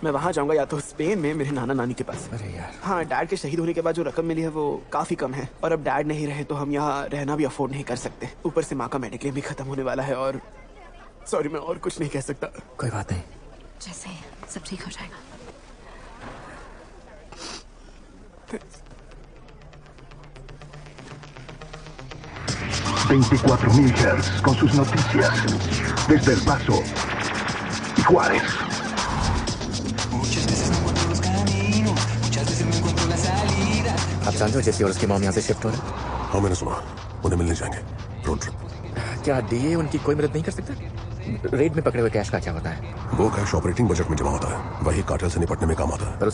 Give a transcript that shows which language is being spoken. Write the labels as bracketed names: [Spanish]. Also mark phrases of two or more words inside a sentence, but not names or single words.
[Hindi] मैं वहाँ जाऊंगा या तो स्पेन में मेरे नाना नानी के पास। अरे यार। हाँ, डैड के शहीद होने के बाद जो रकम मिली है वो काफी कम है, और अब डैड नहीं रहे तो हम यहाँ रहना भी अफोर्ड नहीं कर सकते। ऊपर से माँ का मेडिक्लेम भी खत्म होने वाला है, और सॉरी मैं और कुछ नहीं कह सकता। कोई बात नहीं, जैसे सब ठीक हो जाएगा। [Spanish] Hz con sus noticias desde El Paso y Juárez. [Hindi] आप जानते हो जेसी और उसकी मॉम यहाँ से शिफ्ट हो रहे हैं? हाँ मैंने सुना, उन्हें मिलने जाएंगे। [English] road trip. [Hindi] क्या डीए उनकी कोई मदद नहीं कर सकता? रेड में पकड़े हुए कैश का क्या होता है? वो [English] cash operating budget [Hindi] में जमा होता है, वही कार्टेल से निपटने में काम आता है।